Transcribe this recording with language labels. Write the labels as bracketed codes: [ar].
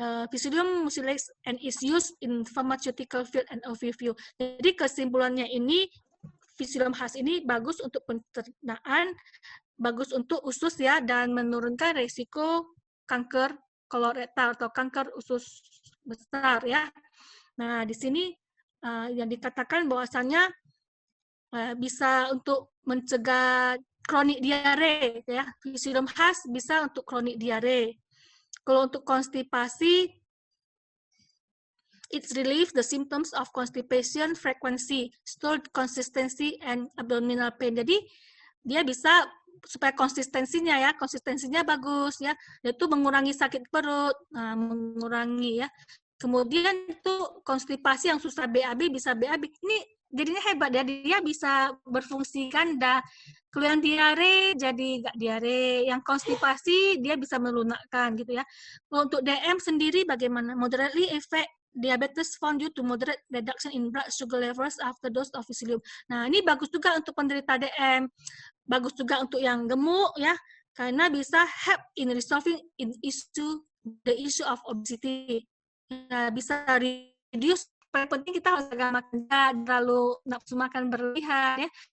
[en] Psyllium mucilage and is used in pharmaceutical field and overview. [id] Jadi kesimpulannya ini psyllium husk ini bagus untuk pencernaan, bagus untuk usus ya, dan menurunkan resiko kanker kolorektal atau kanker usus besar ya. Nah, di sini yang dikatakan bahwasannya bisa untuk mencegah kronik diare ya. Psyllium husk bisa untuk kronik diare. Kalau untuk konstipasi, [en] it relieves the symptoms of constipation, frequency, stool consistency, and abdominal pain. [id] Jadi dia bisa supaya konsistensinya bagus ya, yaitu mengurangi sakit perut, mengurangi ya. Kemudian itu konstipasi yang susah BAB bisa BAB. Ini jadinya hebat ya, dia bisa berfungsi ganda. Kalau yang diare jadi nggak diare, yang konstipasi dia bisa melunakkan gitu ya. Untuk DM sendiri bagaimana? [en] Moderately effect diabetes found due to moderate reduction in blood sugar levels after dose of psyllium. [id] Nah, ini bagus juga untuk penderita DM. Bagus juga untuk yang gemuk ya, karena bisa [en] help in resolving the issue of obesity. [id] Ya, bisa reduce. Yang penting kita harus jaga makan, terlalu nafsu makan berlebihan ya.